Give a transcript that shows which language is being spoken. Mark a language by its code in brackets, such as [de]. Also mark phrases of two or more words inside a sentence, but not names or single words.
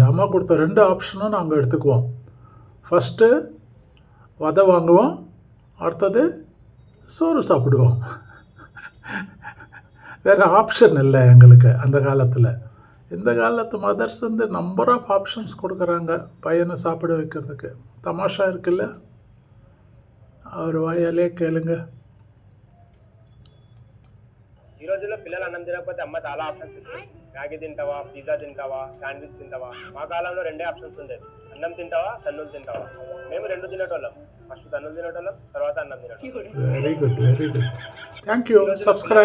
[ta] அம்மா கொடுத்த 2 ஆப்ஷனும் நாங்கள் எடுத்துக்குவோம். ஃபஸ்ட்டு வதை வாங்குவோம், அடுத்தது சோறு சாப்பிடுவோம். வேறு ஆப்ஷன் இல்லை எங்களுக்கு அந்த காலத்தில். இந்த காலத்து மதர்ஸ் வந்து [en] number of options [ta] கொடுக்குறாங்க பையனை சாப்பிட வைக்கிறதுக்கு. தமாஷா இருக்குல்ல? அவர் வாயாலே கேளுங்க. [te] ఈ రోజుల్లో పిల్లలు అన్నం తినకపోతే అమ్మ చాలా ఆప్షన్స్ ఇస్తుంది. మ్యాగీ తింటావా, పిజ్జా తింటావా, శాండ్విచ్ తింటావా? మా కాలంలో 2 ఆప్షన్స్ ఉండేది. అన్నం తింటావా, తన్నులు తింటావా? మేము 2 తినేటోళ్ళం. ఫస్ట్ తన్నులు తినేటోళ్ళం, తర్వాత అన్నం తినేటోళ్ళం. [en] Very good. Thank you. Subscribe.